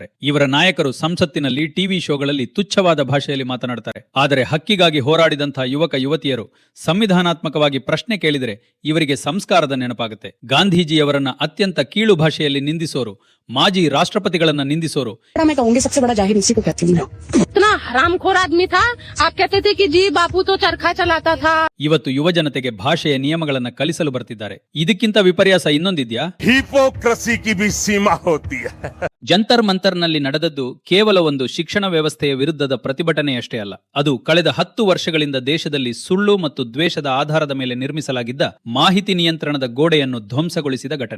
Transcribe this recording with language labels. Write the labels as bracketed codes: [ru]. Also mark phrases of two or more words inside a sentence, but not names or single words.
[kn] ಇವರ ನಾಯಕರು ಸಂಸತ್ತಿನಲ್ಲಿ, ಟಿವಿ ಶೋಗಳಲ್ಲಿ ತುಚ್ಛವಾದ ಭಾಷೆಯಲ್ಲಿ ಮಾತನಾಡ್ತಾರೆ. ಆದರೆ ಹಕ್ಕಿಗಾಗಿ ಹೋರಾಡಿದಂತಹ ಯುವಕ ಯುವತಿಯರು ಸಂವಿಧಾನಾತ್ಮಕವಾಗಿ ಪ್ರಶ್ನೆ ಕೇಳಿದರೆ ಇವರಿಗೆ ಸಂಸ್ಕಾರದ ನೆನಪಾಗುತ್ತೆ. ಗಾಂಧೀಜಿಯವರನ್ನ ಅತ್ಯಂತ ಕೀಳು ಭಾಷೆಯಲ್ಲಿ ನಿಂದಿಸೋರು, ಮಾಜಿ ರಾಷ್ಟ್ರಪತಿಗಳನ್ನ ನಿಂದಿಸೋರು, [hi] मैं कहूंगी सबसे बड़ा जाहिर इसी को कहती हूँ. इतना हरामखोर आदमी था, आप कहते थे कि जी बापू तो चरखा चलाता था. [kn] ಇವತ್ತು ಯುವ ಜನತೆಗೆ ಭಾಷೆಯ ನಿಯಮಗಳನ್ನ ಕಲಿಸಲು ಬರ್ತಿದ್ದಾರೆ. ಇದಕ್ಕಿಂತ ವಿಪರ್ಯಾಸ ಇನ್ನೊಂದಿದ್ಯಾ? [hi] हिपोक्रसी की भी सीमा होती है. [kn] ಜಂತರ್ ಮಂತರ್ನಲ್ಲಿ ನಡೆದದ್ದು ಕೇವಲ ಒಂದು ಶಿಕ್ಷಣ ವ್ಯವಸ್ಥೆಯ ವಿರುದ್ಧದ ಪ್ರತಿಭಟನೆಯಷ್ಟೇ ಅಲ್ಲ. ಅದು ಕಳೆದ 10 ವರ್ಷಗಳಿಂದ ದೇಶದಲ್ಲಿ ಸುಳ್ಳು ಮತ್ತು ದ್ವೇಷದ ಆಧಾರದ ಮೇಲೆ ನಿರ್ಮಿಸಲಾಗಿದ್ದ ಮಾಹಿತಿ ನಿಯಂತ್ರಣದ ಗೋಡೆಯನ್ನು ಧ್ವಂಸಗೊಳಿಸಿದ ಘಟನೆ.